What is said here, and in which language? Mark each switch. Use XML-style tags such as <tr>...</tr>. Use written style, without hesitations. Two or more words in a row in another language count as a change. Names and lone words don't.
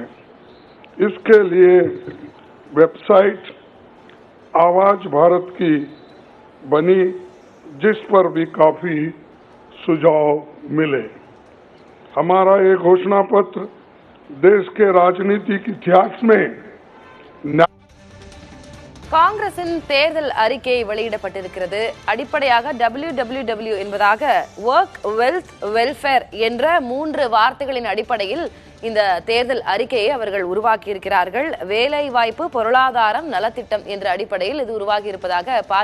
<hi>इसके लिए वेबसाइट आवाज भारत की बनी, जिस पर भी काफी सुझाव मिले। हमारा ये घोषणा पत्र देश के राजनीतिक इतिहास में</hi> <ta>காங்கிரசின் தேர்தல் அறிக்கை வெளியிடப்பட்டிருக்கிறது. அடிப்படையாக WWW என்பதாக</ta> <en>work wealth welfare</en> <ta>என்ற 3 வார்த்தைகளின் அடிப்படையில் இந்த தேர்தல் அறிக்கையை அவர்கள் உருவாக்கி இருக்கிறார்கள். வேலை வாய்ப்பு, பொருளாதாரம், நலத்திட்டம் என்ற அடிப்படையில் இது உருவாகி இருப்பதாக ப.</ta>